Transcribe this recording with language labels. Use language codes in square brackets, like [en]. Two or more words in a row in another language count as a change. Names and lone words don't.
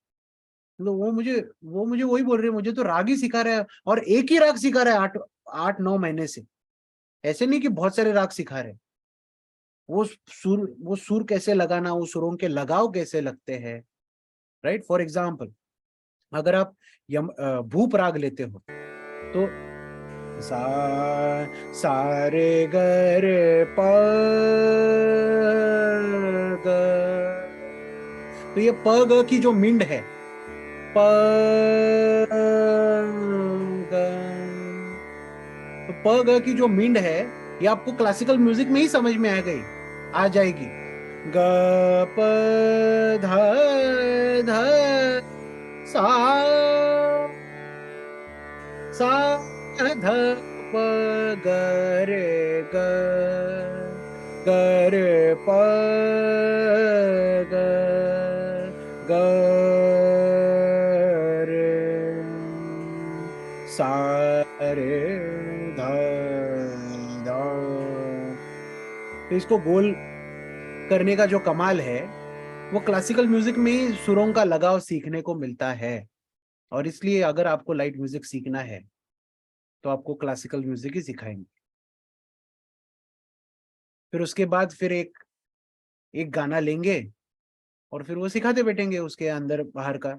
[hi] तो वो मुझे वही बोल रहे हैं, मुझे तो राग ही सिखा रहा है, और एक ही राग सिखा रहा है 8-9 महीने से, ऐसे नहीं कि बहुत सारे राग सिखा रहे हैं, वो सुर कैसे लगाना, वो सुरों के लगाव कैसे लगते हैं, राइट। [en] for example, [hi] अगर आप भूप राग लेते हो तो सा रे ग रे प ग, तो ये प ग की जो मिंड है, प ग, तो प ग की जो मिंड है ये आपको [en] classical music [hi] में ही समझ में आ जाएगी। ग प ध ध सा ध प ग रे ग प ग ग रे सा रे ध ध। तो इसको गोल करने का जो कमाल है वो [en] classical music [hi] में ही सुरों का लगाव सीखने को मिलता है। और इसलिए अगर आपको [en] light music [hi] सीखना है तो आपको [en] classical music [hi] ही सिखाएंगे। फिर उसके बाद फिर एक गाना लेंगे और फिर वो सिखाते बैठेंगे उसके अंदर बाहर का।